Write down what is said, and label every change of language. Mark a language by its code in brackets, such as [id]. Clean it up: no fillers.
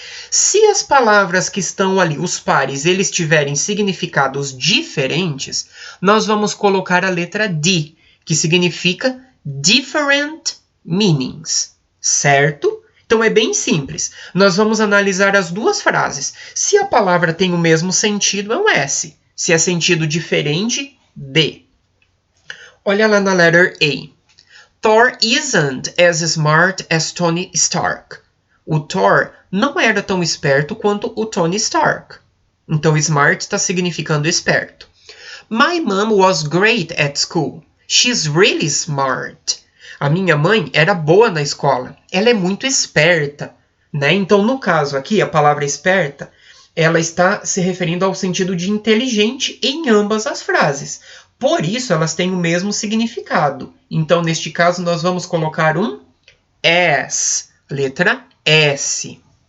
[pt] Se as palavras que estão ali, os pares, eles tiverem significados diferentes, nós vamos colocar a letra D, que significa [en] different meanings, [pt] certo? Então é bem simples. Nós vamos analisar as duas frases. Se a palavra tem o mesmo sentido, é um S. Se é sentido diferente, D. Olha lá na [en] letter A. Thor isn't as smart as Tony Stark. [pt] O Thor não era tão esperto quanto o Tony Stark. Então smart está significando esperto. [en] My mom was great at school. She's really smart. [pt] A minha mãe era boa na escola. Ela é muito esperta, né? Então, no caso aqui, a palavra esperta, ela está se referindo ao sentido de inteligente em ambas as frases. Por isso, elas têm o mesmo significado. Então, neste caso, nós vamos colocar um S, letra S.